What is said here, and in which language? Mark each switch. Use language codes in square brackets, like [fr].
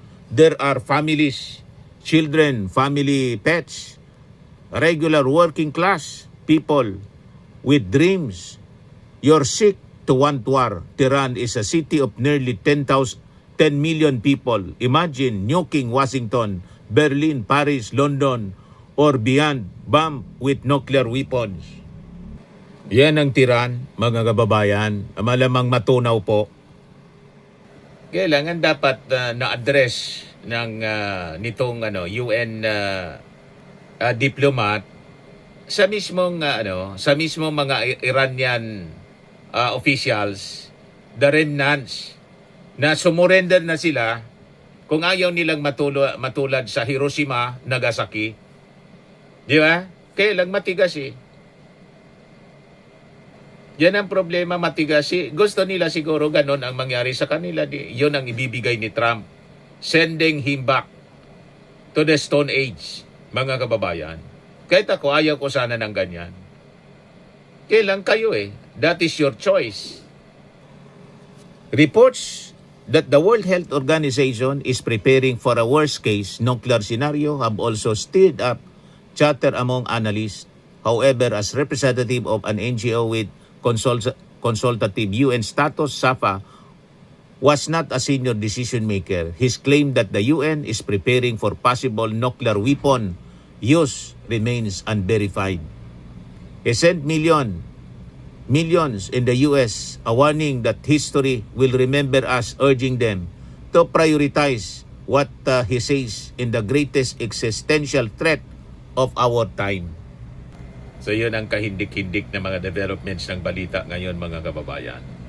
[en] There are families, children, family, pets, regular working class people with dreams. You're sick to want war. Tehran is a city of nearly 10 million people. Imagine nuking Washington, Berlin, Paris, London, or beyond, bomb with nuclear weapons. [tl] Yan ang Tehran, mga kababayan. Malamang matunaw po. Kailangan dapat na-address ng nitong UN diplomat sa mismong mga Iranian officials, the remnants na sumurrender na sila kung ayaw nilang matulad sa Hiroshima, Nagasaki. Di ba? Kailang matigas Yan ang problema, matigas Gusto nila siguro ganon ang mangyari sa kanila. Yun ang ibibigay ni Trump. [en] Sending him back to the Stone Age, [tl] mga kababayan. Kahit ako, ayaw ko sana ng ganyan. Kailang kayo [en] That is your choice. Reports that the World Health Organization is preparing for a worst-case nuclear scenario have also stirred up chatter among analysts. However, as representative of an NGO with consultative UN status, SAFA was not a senior decision maker. His claim that the UN is preparing for possible nuclear weapon use remains unverified. He sent millions in the US a warning that history will remember us, urging them to prioritize what he says in the greatest existential threat of our time. [tl] So yun ang kahindik-hindik na mga developments ng balita ngayon, mga kababayan.